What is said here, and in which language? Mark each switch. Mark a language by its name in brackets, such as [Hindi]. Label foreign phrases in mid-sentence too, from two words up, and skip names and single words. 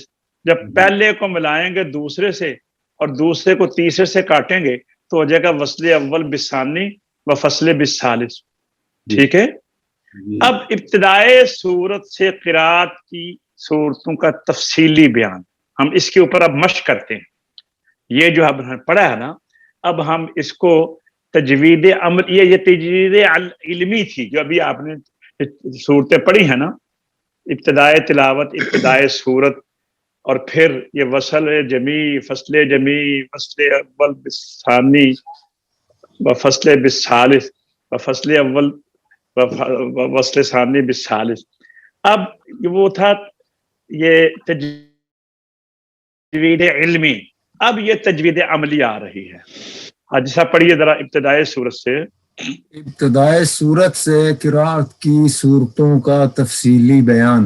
[Urdu] جب پہلے کو ملائیں گے دوسرے سے اور دوسرے کو تیسرے سے کاٹیں گے تو ہو جائے گا [Arabic] وصل اول بالثانی و فصل بالثالث. [Urdu] ٹھیک ہے۔ اب ابتدائے صورت سے قراءت کی صورتوں کا تفصیلی بیان ہم اس کے اوپر اب مشق کرتے ہیں. یہ جو اب پڑھا ہے نا، اب ہم اس کو تجوید عمل، یہ تجوید علمی تھی جو ابھی آپ نے صورتیں پڑھی ہیں نا، ابتدائے تلاوت، ابتدائے صورت، اور پھر یہ وصل جمی، فصل جمی، [Arabic] فصل اول بالثانی و فصل بالثالث و فصل اول و فصل ثانی بالثالث. [Urdu] اب وہ تھا یہ تجوید علمی، اب یہ تجوید عملی آ رہی ہے. حاجی صاحب پڑھیے ذرا ابتدائے صورت سے. ابتدائے صورت سے قرات کی صورتوں کا تفصیلی بیان.